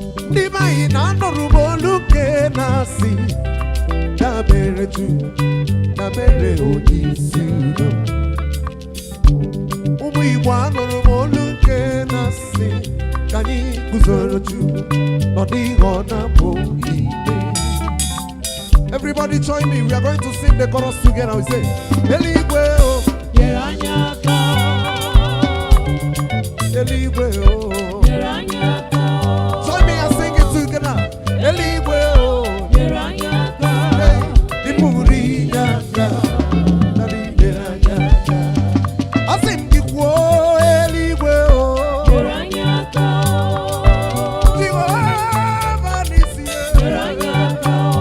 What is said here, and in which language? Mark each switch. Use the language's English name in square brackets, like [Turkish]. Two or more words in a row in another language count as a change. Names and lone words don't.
[Igbo] Ndị be anyị na anụrụ m olu nke na-asị, "Dabere Chukwu, dabere Onyeisi udo." Ụmụ Igbo anụrụ m olu nke na-asị, "Ka anyị guzoro Chukwu, ọ dịghị ọ na-apụ ime." [English] Everybody join me. We are going to sing the chorus together. We say, [Igbo] "Eluigwe o." Nyere anyị aka. Eluigwe o. Nyere anyị aka. [English] Join me and sing it together. [Igbo] Eluigwe o. Nyere anyị aka. Hey, ị pụrụ inye aka. Daddy, nyere anyị aka. Asị m gị kwuo, eluigwe o. Nyere anyị aka. Jehova n'isi ya. Nyere anyị aka.